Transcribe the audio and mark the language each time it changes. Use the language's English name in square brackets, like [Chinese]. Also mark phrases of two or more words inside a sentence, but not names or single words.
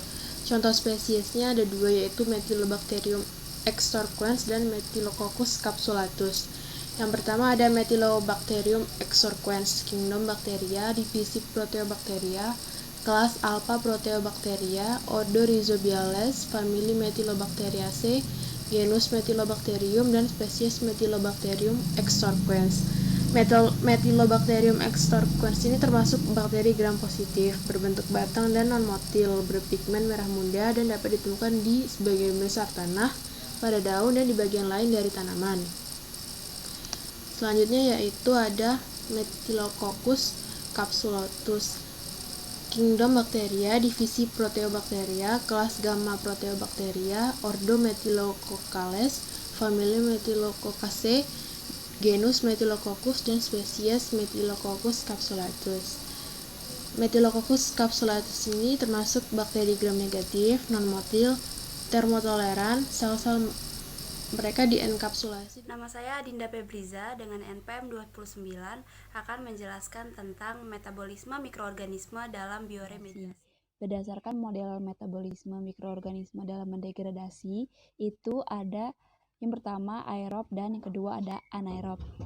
[Indonesian] Contoh spesiesnya ada dua, yaitu Methylobacterium excoriens dan Methylococcus capsulatus. Yang pertama ada Methylobacterium excoriens, kingdom Bacteria, divisi Proteobacteria, kelas Alpha Proteobacteria, ordo Rhizobiales, famili Methylobacteriaceae, genus Methylobacterium, dan spesies Methylobacterium excoriens. Methylobacterium excoriens ini termasuk bakteri gram positif, berbentuk batang dan non-motil, berpigmen merah muda, dan dapat ditemukan di sebagian besar tanah, pada daun, dan di bagian lain dari tanaman. Selanjutnya yaitu ada Methylococcus capsulatus, kingdom Bacteria, divisi Proteobacteria, kelas Gamma Proteobacteria, ordo Methylococcales, famili Methylococcaceae, genus Methylococcus, dan spesies Methylococcus capsulatus. Methylococcus capsulatus ini termasuk bakteri gram negatif, non-motil, termotoleran, sel-sel mereka dienkapsulasi. Nama saya Dinda Febriza dengan NPM 29 akan menjelaskan tentang metabolisme mikroorganisme dalam bioremediasi. Berdasarkan model metabolisme mikroorganisme dalam mendegradasi, itu ada yang pertama aerob dan yang kedua ada anaerob.